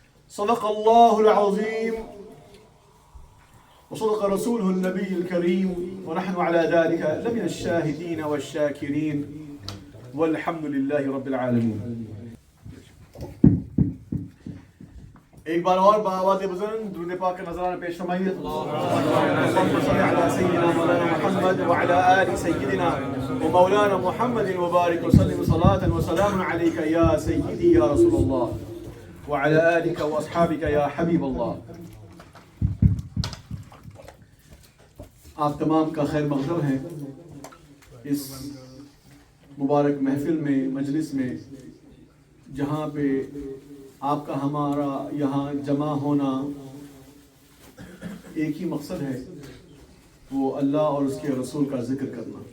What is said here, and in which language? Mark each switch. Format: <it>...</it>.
<ar>صدق الله العظيم وصدق رسوله النبي الكريم، ونحن على ذلك لمن الشاهدين والشاكرين، والحمد لله رب العالمين.</ar> <ur>ایک بار اور بآواز بزرگ درود پاک کا نذرانہ پیش فرمائیے.</ur> <ar>اللهم صل على سيدنا مولانا محمد وعلى آل سيدنا ومولانا محمد وبارك وسلم صلاة وسلام عليك يا سيدي يا رسول الله وعلى آلك وأصحابك يا حبيب الله.</ar> <ur>آپ تمام کا خیر مقدم ہے اس مبارک محفل میں، مجلس میں، جہاں پہ آپ کا ہمارا یہاں جمع ہونا ایک ہی مقصد ہے، وہ اللہ اور اس کے رسول کا ذکر کرنا.</ur>